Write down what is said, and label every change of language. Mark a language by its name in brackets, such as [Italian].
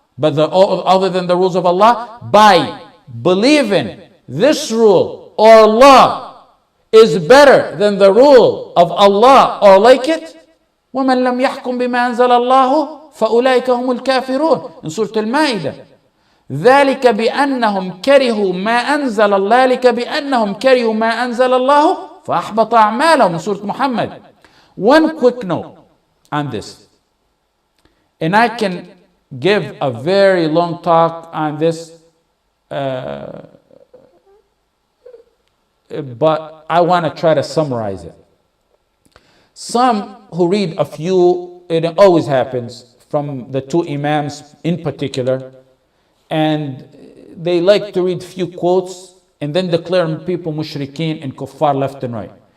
[English] but other than the rules of Allah, by believing this rule or law is better than the rule of Allah or like it, [Arabic] وَمَنْ لَمْ يَحْكُمْ بِمَا أَنزَلَ اللَّهُ فَأُولَٰئِكَ هُمُ الْكَافِرُونَ [English] in Surah Al-Ma'idah. [Arabic] ذلك بأنهم كرهوا ما أنزل الله ذلك بأنهم كرهوا ما أنزل الله فأحبط أعمالهم [English] in Surah Muhammad. One quick note on this, and I can give a very long talk on this, but I want to try to summarize it. Some who read a few, it always happens from the two Imams in particular, and they like to read few quotes and then declare people mushrikeen and kuffar left and right.